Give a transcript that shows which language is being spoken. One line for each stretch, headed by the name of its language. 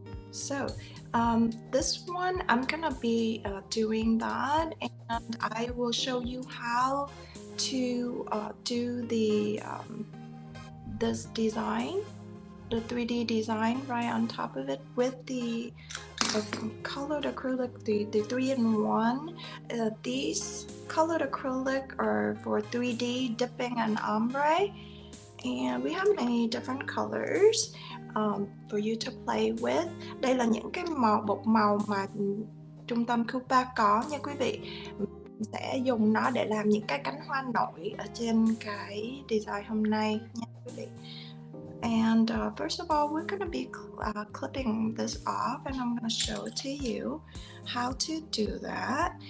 English: So this one, I'm gonna be doing that, and I will show you how to do the this design, the 3D design right on top of it with the colored acrylic, the 3-in-1. These colored acrylic are for 3D dipping and ombre. And we have many different colors for you to play with.
Vietnamese: Đây là những cái bột màu mà trung tâm KUPA có nha quý vị. Mình sẽ dùng nó để làm những cái cánh hoa nổi ở trên cái design hôm nay nha quý vị.
English: And first of all, we're going to be clipping this off, and I'm going to show it to you how to do that.